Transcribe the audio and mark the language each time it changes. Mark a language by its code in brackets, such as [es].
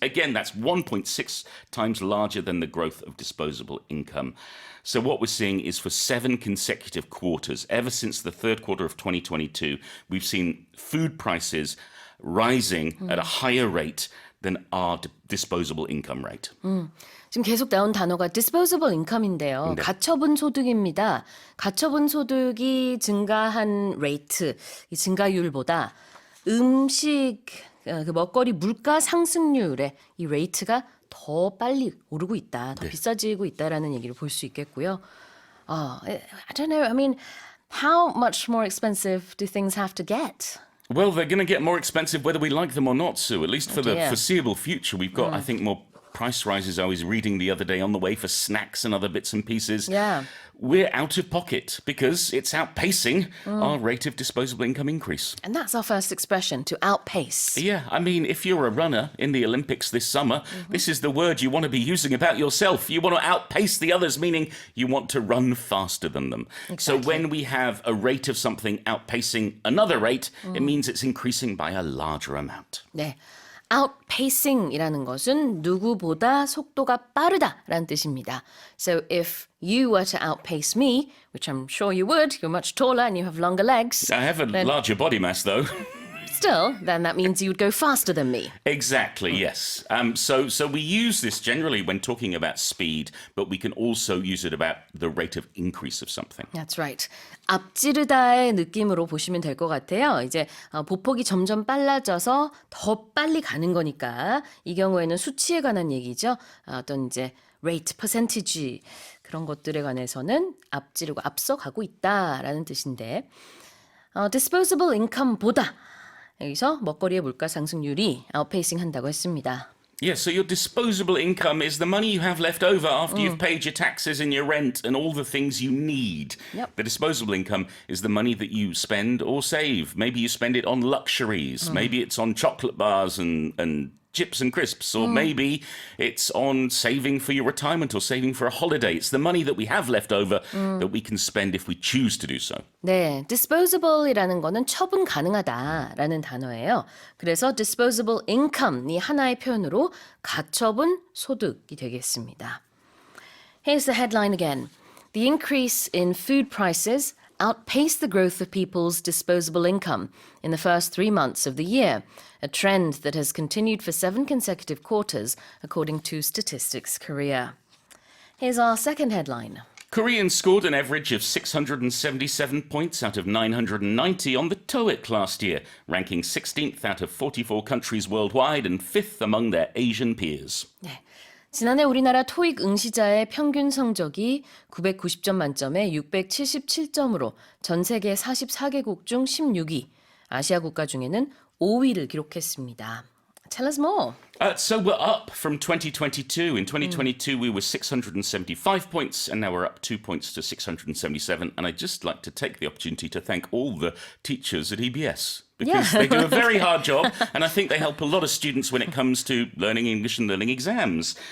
[en] Again, that's 1.6 times larger than the growth of disposable income. So what we're seeing is for 7 consecutive quarters, ever since the third quarter of 2022, we've seen food prices rising at a higher rate than our disposable income rate. [ko] 지금 계속 나온 단어가 disposable income인데요. 네. 가처분 소득입니다. 가처분 소득이 증가한 레이트, 이 증가율보다 음식, 그 먹거리 물가 상승률의 이 레이트가 더 빨리 오르고 있다, 더 비싸지고 있다라는 얘기를 볼 수 있겠고요. [en] I don't know. I mean, how much more expensive do things have to get? Well, they're going to get more expensive whether we like them or not, Sue. At least for the dear. foreseeable future, we've got, I think, more price rises. I was reading the other day on the way for snacks and other bits and pieces. Yeah. We're out of pocket because it's outpacing our rate of disposable income increase. And that's our first expression, to outpace. Yeah, I mean, if you're a runner in the Olympics this summer, this is the word you want to be using about yourself. You want to outpace the others, meaning you want to run faster than them. So when we have a rate of something outpacing another rate, it means it's increasing by a larger amount. [ko] 네. outpacing이라는 것은 누구보다 속도가 빠르다라는 뜻입니다. [en] So if you were to outpace me, which I'm sure you would, you're much taller and you have longer legs. I have a larger body mass, though. Still, then that means you would go faster than me. Exactly, yes. So we use this generally when talking about speed, but we can also use it about the rate of increase of something. That's right. [ko] 앞지르다의 느낌으로 보시면 될 것 같아요. 이제 보폭이 점점 빨라져서 더 빨리 가는 거니까 이 경우에는 수치에 관한 얘기죠. 어떤 이제 rate, percentage 그런 것들에 관해서는 앞지르고 앞서가고 있다라는 뜻인데 disposable income보다 여기서 먹거리의 물가 상승률이 outpacing 한다고 했습니다. [en] Yeah, so your disposable income is the money you have left over after you've paid your taxes and your rent and all the things you need. Yep. The disposable income is the money that you spend or save. Maybe you spend it on luxuries. Maybe it's on chocolate bars and chips and crisps. Or maybe it's on saving for your retirement or saving for a holiday. It's the money that we have left over that we can spend if we choose to do so. [ko] 네, disposable이라는 거는 처분 가능하다라는 단어예요. 그래서 disposable income이 하나의 표현으로 가처분 소득이 되겠습니다. [en] Here's the headline again. The increase in food prices outpaced the growth of people's disposable income in the first 3 months of the year, a trend that has continued for 7 consecutive quarters, according to Statistics Korea. Here's our second headline. Koreans scored an average of 677 points out of 990 on the TOEIC last year, ranking 16th out of 44 countries worldwide and 5th among their Asian peers. [ko] 네. 지난해 우리나라 토익 응시자의 평균 성적이 990점 만점에 677점으로 전 세계 44개국 중 16위, 아시아 국가 중에는 5위를 기록했습니다. [en] Tell us more. So we're up from 2022. In 2022, we were 675 points, and now we're up 2 points to 677. And I'd just like to take the opportunity to thank all the teachers at EBS. Because they do a very hard job, and I think they help a lot of students when it comes to learning English and learning exams.